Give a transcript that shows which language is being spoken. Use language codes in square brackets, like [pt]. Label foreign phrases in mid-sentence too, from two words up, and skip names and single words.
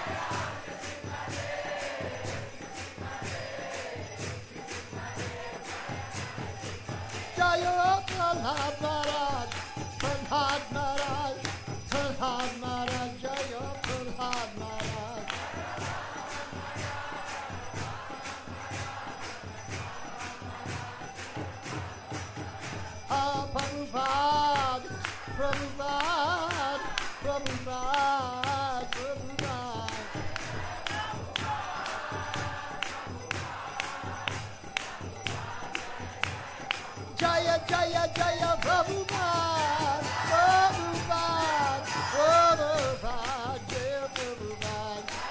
[sa] Jaya Prahlad Maharaj, Prahlad Maharaj, Prahlad Maharaj, Jaya Prahlad Maharaj. Prabhupada, Prabhupada, Prabhupada, Prabhupada. Jaya, Jaya, Jaya, Prabhupada, Prabhupada, Prabhupada, Jaya Prabhupada.